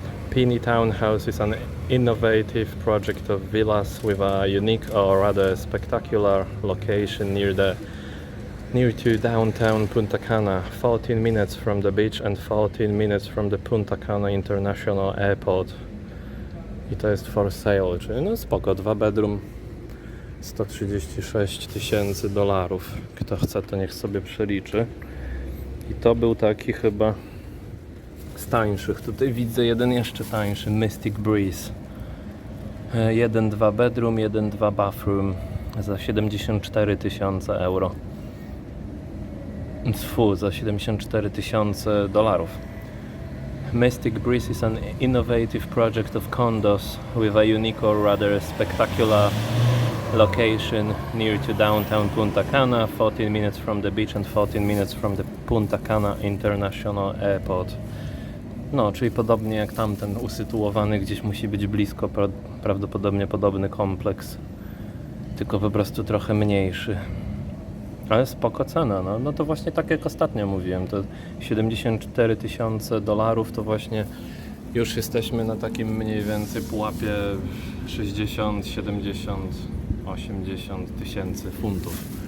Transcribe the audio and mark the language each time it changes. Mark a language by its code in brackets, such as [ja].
[en] Peony Townhouse is an innovative project of villas with a unique or rather spectacular location near to downtown Punta Cana, 14 minutes from the beach and 14 minutes from the Punta Cana International Airport. [pl] I to jest [en] for sale, [pl] czyli no spoko, 2 bedroom, 136 000 dolarów. Kto chce, to niech sobie przeliczy. I to był taki chyba z tańszych. Tutaj widzę jeden jeszcze tańszy, Mystic Breeze. [en] 1-2 bedroom, 1-2 bathroom [pl] za 74 000 euro. Za 74 000 dolarów. [en] Mystic Breeze is an innovative project of condos with a unique or rather spectacular location near to downtown Punta Cana, 14 minutes from the beach and 14 minutes from the Punta Cana International Airport. [pl] No, czyli podobnie jak tamten usytuowany gdzieś musi być blisko, prawdopodobnie podobny kompleks, tylko po prostu trochę mniejszy. Ale spoko cena, no to właśnie tak jak ostatnio mówiłem, to 74 000 dolarów to właśnie już jesteśmy na takim mniej więcej pułapie 60, 70, 80 tysięcy funtów.